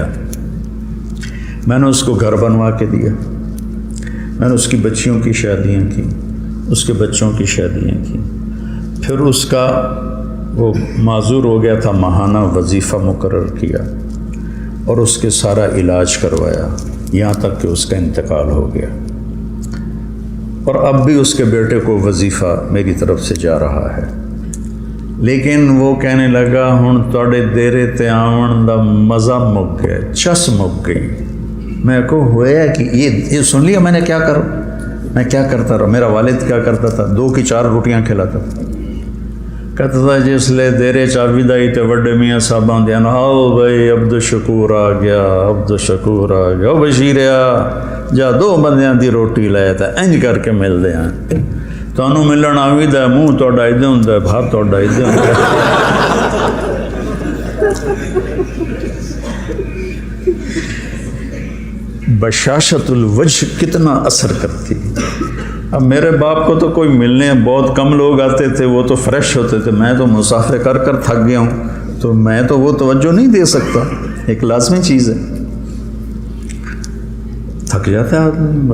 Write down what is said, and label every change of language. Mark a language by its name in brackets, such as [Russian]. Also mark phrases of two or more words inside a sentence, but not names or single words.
[Urdu] میں نے اس کو گھر بنوا کے دیا، میں نے اس کی بچیوں کی شادیاں کی، اس کے بچوں کی شادیاں کی، پھر اس کا وہ معذور ہو گیا تھا، ماہانہ وظیفہ مقرر کیا، اور اس کے سارا علاج کروایا، یہاں تک کہ اس کا انتقال ہو گیا، اور اب بھی اس کے بیٹے کو وظیفہ میری طرف سے جا رہا ہے۔ [Punjabi] لیکن وہ کہنے لگا ہن تواڈے دیرے تے آون دا مزہ مک گیا، چس مک گئی۔ [Urdu] میں کو ہویا کہ یہ سن لیا میں نے کیا کروں، میں کیا کرتا رہا۔ میرا والد کیا کرتا تھا، 2 کی 4 روٹیاں کھلاتا تھا، کہتا تھا [Punjabi] جس لے دیرے چاوی دائی تے وڈے میاں صاحباں دیاں آؤ بھائی عبد شکور آ گیا، عبد شکور آ گیا، او بشیر آ جا 2 بندیاں دی روٹی لے تے انج کر کے مل دے ہیں۔ ਤੁਹਾਨੂੰ ਮਿਲਣ ਆਵੀਦਾ, ਮੂੰਹ ਤੁਹਾਡਾ ਇੱਦਾਂ ਹੁੰਦਾ, ਭਾਰ ਤੁਹਾਡਾ ਇੱਦਾਂ ਹੁੰਦਾ। [Arabic] بشاشة الوجه [Urdu] کتنا اثر کرتی ہے. اب میرے باپ کو تو کوئی ملنے بہت کم لوگ آتے تھے، وہ تو فریش ہوتے تھے، میں تو مسافر کر کر تھک گیا ہوں، تو میں تو وہ توجہ نہیں دے سکتا، ایک لازمی چیز ہے. تھک جاتا ہے آدمی.